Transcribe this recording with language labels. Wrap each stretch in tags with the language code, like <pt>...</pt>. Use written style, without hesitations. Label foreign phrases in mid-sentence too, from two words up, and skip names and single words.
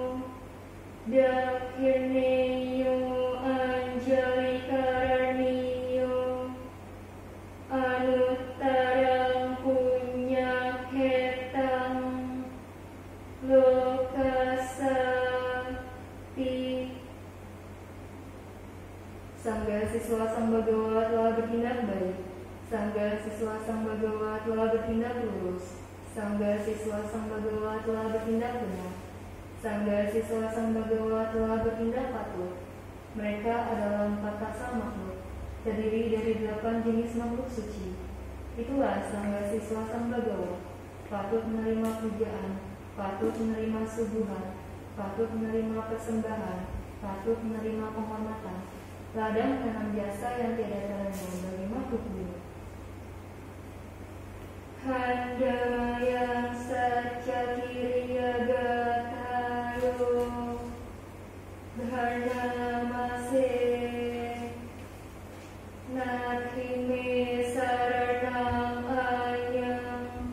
<pi>dakhirneyo anjalikaraniyo anuttarang punyakhetang lokasati.</pi> <id>Sangga siswa Sang Bhagawa telah bertindak baik. Sangga siswa Sang Bhagawa telah bertindak lurus. Sangga siswa Sang Bhagawa telah bertindak benar. Sangga siswa Sang Bhagawa telah bertindak patuh. Mereka adalah 4 pasang makhluk, terdiri dari 8 jenis makhluk suci. Itulah sangga siswa Sang Bhagawa, patut menerima pujaan, patut menerima suguhan, patut menerima persembahan, patut menerima penghormatan, ladang tanam jasa yang tidak terendam bagi makhluk bumi.</id> <pi>Handamayang sacakiriya gatayo dharnamase nathime saranam ayam</pi>